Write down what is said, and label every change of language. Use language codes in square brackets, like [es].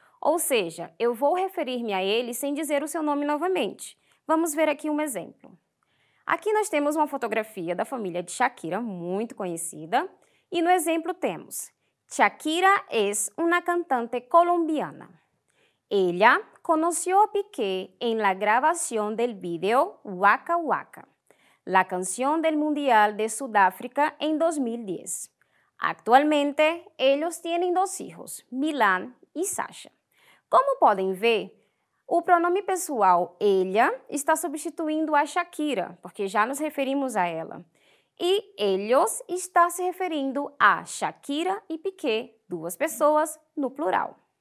[pt] Ou seja, eu vou referir-me a ele sem dizer o seu nome novamente. Vamos ver aqui um exemplo. Aqui nós temos uma fotografia da família de Shakira, muito conhecida, e no exemplo temos: [es] Shakira es una cantante colombiana. Ella conoció a Piqué en la grabación del video Waka Waka, la canción del Mundial de Sudáfrica en 2010. Actualmente, ellos tienen dos hijos, Milan e Sasha. [pt] Como podem ver, o pronome pessoal ella está substituindo a Shakira, porque já nos referimos a ela. E ellos está se referindo a Shakira e Piqué, duas pessoas, no plural.